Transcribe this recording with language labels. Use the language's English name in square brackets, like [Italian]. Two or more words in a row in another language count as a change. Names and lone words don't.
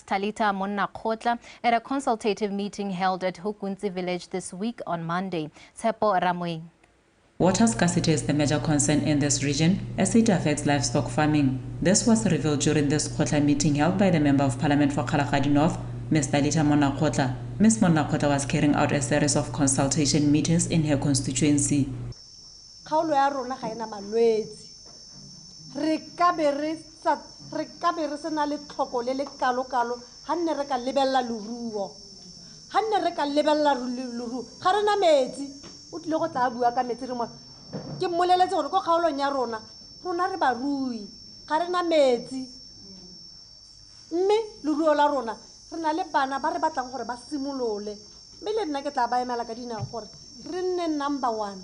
[English] Talita Monna-Kgotla, at a consultative meeting held at Maab Village this week on Monday. Tshepo Ramwe. Water scarcity is the major concern in this region as it affects livestock farming. This was revealed during this Kgotla meeting held by the Member of Parliament for Kgalagadi North, Ms. Talita Monna-Kgotla. Ms. Monna-Kgotla was carrying out a series of consultation meetings in her constituency. [Tswana] Kgaolo ya rona ga ena malwetse re ka be re se na le tlhoko le kalo ha nne re ka lebella leruo ha nne re ka lebella leruo ga rena metsi o tlile go tla bua ka metsi re mo ke mmoleletse gore go kgaolong ya rona re ba rui ga rena metsi mme leruo la rona re na le bana ba re batlang gore ba simolole mme le nna ke tla ba emela ka dinao gore number 1.